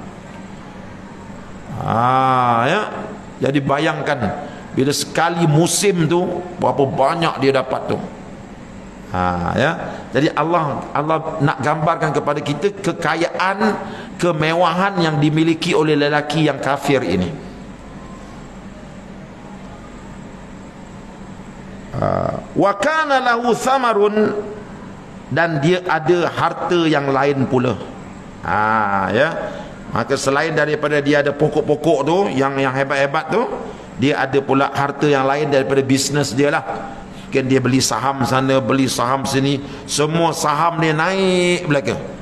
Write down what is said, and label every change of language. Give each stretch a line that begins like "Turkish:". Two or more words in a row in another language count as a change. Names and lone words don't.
Malay: Jadi bayangkan bila sekali musim tu berapa banyak dia dapat tu. Jadi Allah nak gambarkan kepada kita kekayaan, kemewahan yang dimiliki oleh lelaki yang kafir ini.
Arabic: وكان له ثمر,
Malay: dan dia ada harta yang lain pula. Maka selain daripada dia ada pokok-pokok tu yang hebat-hebat tu, dia ada pula harta yang lain daripada bisnes dia lah. Mungkin dia beli saham sana, beli saham sini, semua saham dia naik belaka.